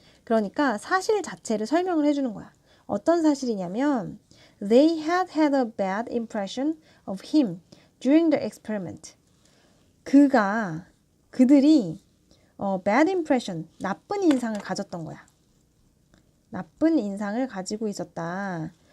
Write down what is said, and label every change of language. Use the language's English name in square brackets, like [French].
[Korean] 그러니까 사실 자체를 설명을 해주는 거야. 어떤 사실이냐면 [English] They had a bad impression of him during the experiment. [Korean] 그들이 bad impression, 나쁜 인상을 가졌던 거야. 나쁜 인상을 가지고 있었다.